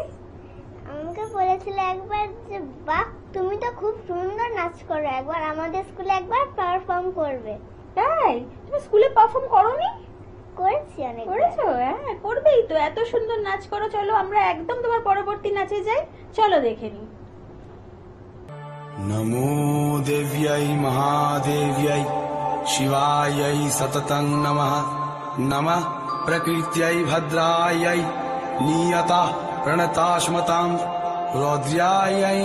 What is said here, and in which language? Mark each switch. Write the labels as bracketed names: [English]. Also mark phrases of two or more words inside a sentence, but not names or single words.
[Bangla] আমাকে বলেছিল একবার যে বাহ তুমি তো খুব সুন্দর নাচ করো, একবার আমাদের স্কুলে একবার পারফর্ম করবে। তাই? তুমি স্কুলে পারফর্ম করোনি? করেছি অনেক। করেছো? হ্যাঁ, করবেই তো, এত সুন্দর নাচ করো। চলো আমরা একদম তোমার পরবর্তী নাচে যাই, চলো দেখে নি। [Sanskrit] नमो देव्यै महादेव्यै शिवायै सततं नमः नमः प्रकृत्यै भद्रायै नियता प्रणतास्मतां रौद्र्यायै